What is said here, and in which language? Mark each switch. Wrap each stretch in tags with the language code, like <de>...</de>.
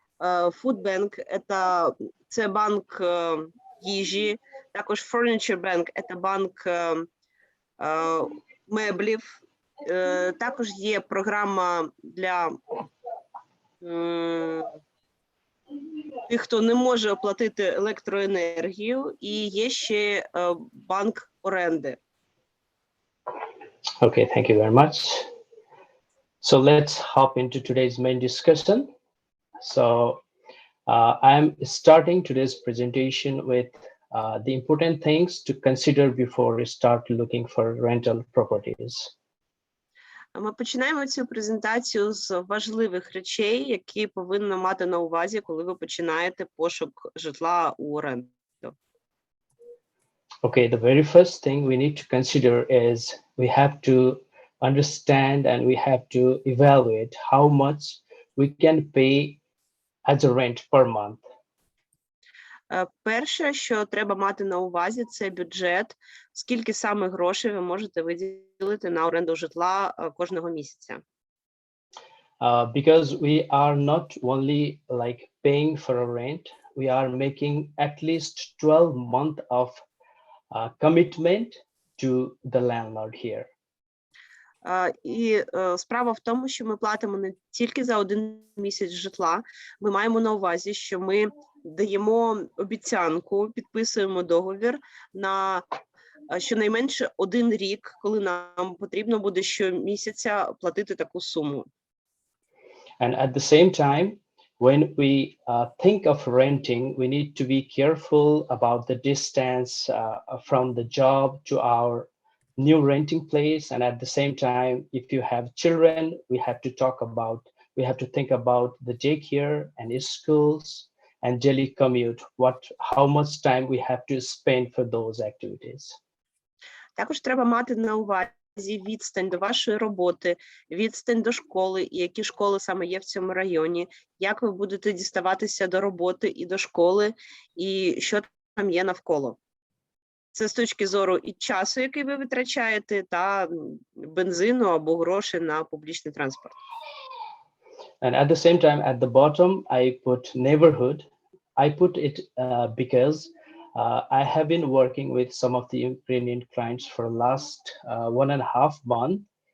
<uk>Food Bank – це банк їжі, також Furniture Bank – це банк меблів. Також є програма для тих, хто не може оплатити електроенергію, і є ще банк оренди.</uk> <en>Okay, thank you very much. So let's hop into today's main discussion. So I'm starting today's presentation with the important things to consider before we start looking for rental properties.</en> <uk>Ми починаємо цю презентацію з важливих речей, які повинно мати на увазі, коли ви починаєте пошук житла у оренду.</uk> <en>Okay, the very first thing we need to consider is we have to understand and we have to evaluate how much we can pay as a rent per month.</en> <uk>Перше, що треба мати на увазі, це бюджет, скільки саме грошей ви можете виділити на оренду житла кожного місяця.</uk> <en>Because we are not only like paying for a rent, we are making at least 12 months of commitment to the landlord here.</en> <uk>І справа в тому, що ми платимо не тільки за один місяць житла, ми маємо на увазі, що ми даємо обіцянку, підписуємо договір на щонайменше 1 рік, коли нам потрібно буде щомісяця платити таку суму.</uk> <en>And at the same time, when we think of renting, we need to be careful about the distance from the job to our new renting place. And at the same time, if you have children, we have to think about the daycare and schools and daily commute, how much time we have to spend for those activities.</en> <uk>Також треба мати на увазі відстань до вашої роботи, відстань до школи, і які школи саме є в цьому районі, як ви будете діставатися до роботи і до школи, і що там є навколо. Це з точки зору і часу, який ви витрачаєте, та бензину або гроші на публічний транспорт.</uk> <en>And at the same time, at the bottom, I put neighborhood. I put it because I have been working with some of the Ukrainian clients for the last 1.5 months.</en>